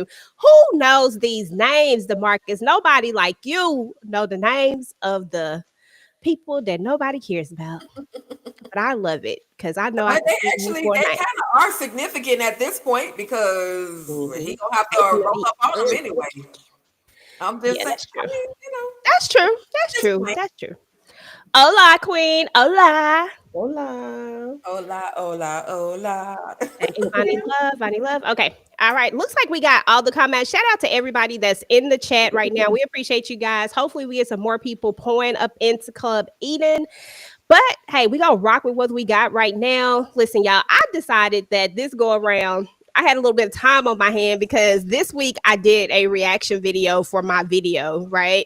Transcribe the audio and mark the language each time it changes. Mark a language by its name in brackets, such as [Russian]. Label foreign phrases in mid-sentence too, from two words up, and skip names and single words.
[English] Who knows these names, DeMarcus? Nobody like you know the names of the people that nobody cares about. But I love it because I know I But can see you for a they night. kind of are significant at this point because Mhm. he gonna have to Thank you, roll up on them Nadine. anyway. I'm just Yeah, saying. that's true. I mean, you know, That's true. That's just true. playing. That's true. [Spanish] Hola, Queen. Hola. Hola. Hola, hola, hola. [English] Hey, Vonnie Love, Vonnie Love. Okay. All right. Looks like we got all the comments. Shout out to everybody that's in the chat right now. We appreciate you guys. Hopefully, we get some more people pouring up into Club Eden. But hey, we gonna rock with what we got right now. Listen, y'all, I decided that this go around, I had a little bit of time on my hand because this week I did a reaction video for my video, right?